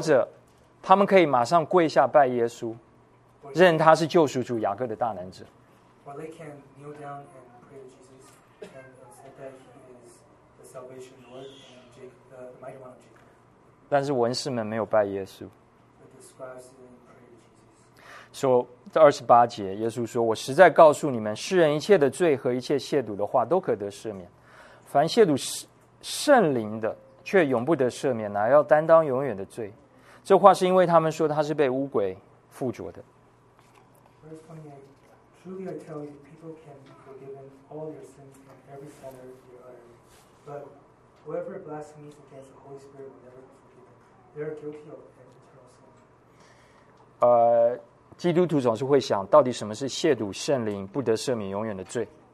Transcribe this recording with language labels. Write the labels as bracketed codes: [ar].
[zh] 者他们可以马上跪下拜耶稣，认他是救赎主雅各的大能者。 [en] Or they can kneel down and pray to Jesus and say that he is the salvation Lord and the mighty one of Jacob. [zh] 但是文士们没有拜耶稣。 [en] But the scribes didn't pray to Jesus. [zh] 说第二十八节，耶稣说：“我实在告诉你们，世人一切的罪和一切亵渎的话都可得赦免，凡亵渎圣灵的，却永不得赦免，乃要担当永远的罪。” 这话是因为他们说他是被污鬼附着的。 [en] Verse 28, truly I tell you, people can be forgiven all your sins and every sin they utter, but whoever blasphemes against the Holy Spirit will never be forgiven. They are guilty of an eternal sin. [zh] 基督徒总是会想，到底什么是亵渎圣灵、不得赦免永远的罪？